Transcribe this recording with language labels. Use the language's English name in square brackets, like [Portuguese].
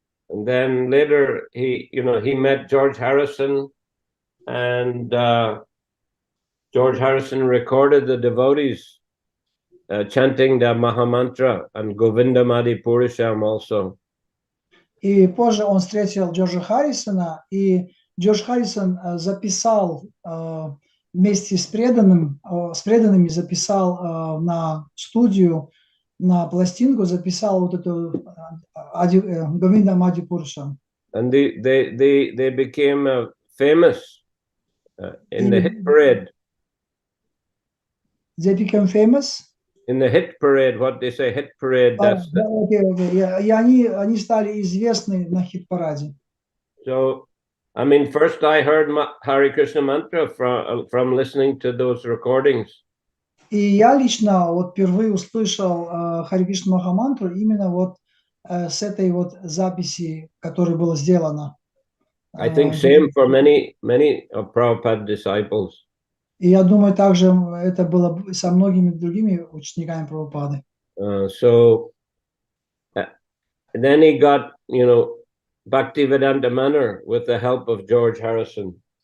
[English] And then later he met George Harrison, and George Harrison recorded the devotees chanting the Mahamantra and Govindam Adi Purisham also. [Russian] И позже он встретил Джорджа Харрисона, и Джордж Харрисон записал вместе с преданными записал на студию, на пластинку записал вот эту Говиндам Ади Пурушам. [English] And they became famous in the hit parade. They became famous? In the hit parade, what they say, hit parade. That's [Russian] И они стали известны на хит-параде. [English] So, I mean, first I heard Hare Krishna mantra from listening to those recordings. [Russian] И я лично вот впервые услышал Харе Кришна Махамантру именно вот с этой вот записи, которая была сделана. [English] I think same for many of Prabhupada disciples. [Russian] И я думаю, также это было со многими другими учениками Прабхупады. [English] So then he got, Bhактиведанта Мэнор with the help of George Harrison.